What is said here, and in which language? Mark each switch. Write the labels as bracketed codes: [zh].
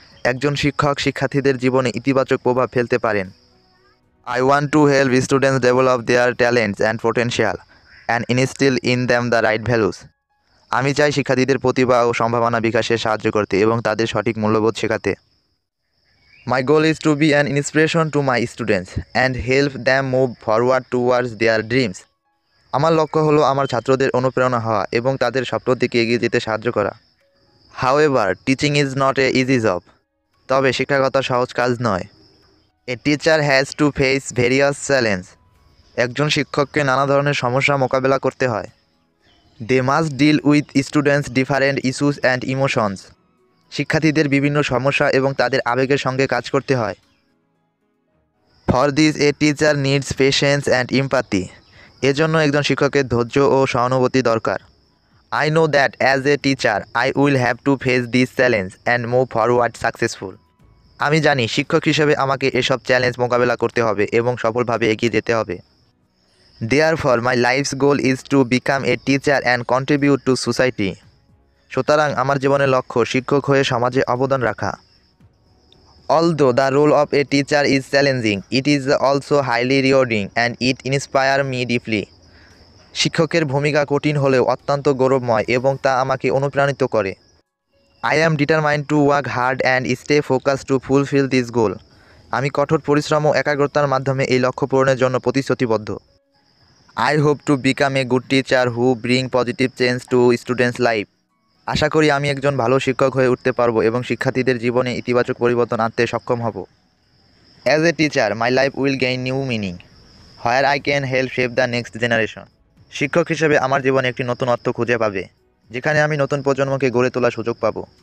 [bn] একজন শিক্ষক শিক্ষার্থীদের জীবনে ইতিবাচক প্রভাব ফেলতে পারেন। [en] I want to help students develop their talents and potential and instill in them the right values. [bn] আমি চাই শিক্ষার্থীদের প্রতিভা ও সম্ভাবনা বিকাশে সাহায্য করতে এবং তাদের সঠিক মূল্যবোধ শেখাতে। [en] My goal is to be an inspiration to my students and help them move forward towards their dreams. [bn] আমার লক্ষ্য হলো আমার ছাত্রদের অনুপ্রেরণা হওয়া এবং তাদের স্বপ্নের দিকে এগিয়ে যেতে সাহায্য করা। [en] However, teaching is not a easy job. [bn] তবে শিক্ষকতা সহজ কাজ নয়। [en] A teacher has to face various challenges. [bn] একজন শিক্ষককে নানা ধরনের সমস্যা মোকাবেলা করতে হয়। [en] They must deal with students' different issues and emotions. [bn] শিক্ষার্থীদের বিভিন্ন সমস্যা এবং তাদের আবেগের সঙ্গে কাজ করতে হয়। [en] For this a teacher needs patience and empathy. [bn] এজন্য একজন শিক্ষকের ধৈর্য ও সহানুভূতি দরকার। [en] I know that as a teacher I will have to face this challenge and move forward successful. [bn] আমি জানি শিক্ষক হিসেবে আমাকে এসব চ্যালেঞ্জ মোকাবেলা করতে হবে এবং সফলভাবে এগিয়ে যেতে হবে। [en] Therefore my life's goal is to become a teacher and contribute to society. [bn] সুতরাং আমার জীবনের লক্ষ্য শিক্ষক হয়ে সমাজে অবদান রাখা। [en] Although the role of a teacher is challenging, it is also highly rewarding and it inspires me deeply. [bn] শিক্ষকের ভূমিকা কঠিন হলেও অত্যন্ত গৌরবময় এবং তা আমাকে অনুপ্রাণিত করে। [en] I am determined to work hard and stay focused to fulfill this goal. [bn] আমি কঠোর পরিশ্রম ও একাগ্রতার মাধ্যমে এই লক্ষ্য পূরণের জন্য প্রতিশ্রুতিবদ্ধ। [en] I hope to become a good teacher who bring positive change to students' life. [bn] আশা করি আমি একজন ভালো শিক্ষক হয়ে উঠতে পারবো এবং শিক্ষার্থীদের জীবনে ইতিবাচক পরিবর্তন আনতে সক্ষম হব। [en] As a teacher my life will gain new meaning where I can help shape the next generation. [bn] শিক্ষক হিসেবে আমার জীবনে একটি নতুন অর্থ খুঁজে পাবে, যেখানে আমি নতুন প্রজন্মকে গড়ে তোলার সুযোগ পাবো।